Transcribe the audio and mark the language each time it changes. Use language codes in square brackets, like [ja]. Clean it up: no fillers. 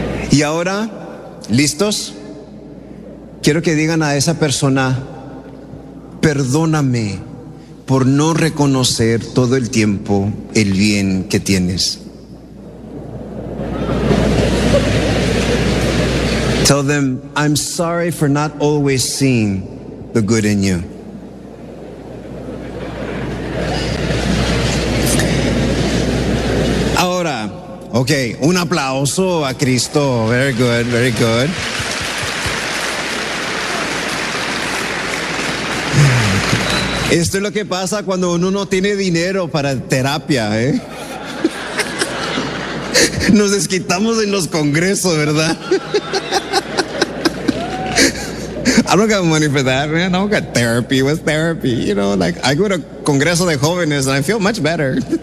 [es] Y ahora, ¿listos? Quiero que digan a esa persona, perdóname por no reconocer todo el tiempo el bien que tienes. [en] Tell them, I'm sorry for not always seeing the good in you. [es] Ahora, okay, un aplauso a Cristo. [en] Very good, very good. [es] Esto es lo que pasa cuando uno no tiene dinero para terapia, ¿eh? Nos desquitamos en los congresos, ¿verdad? [en] I don't got money for that, man. I don't got therapy. What's therapy? You know, like, I go to [es] congreso de jóvenes [en] and I feel much better.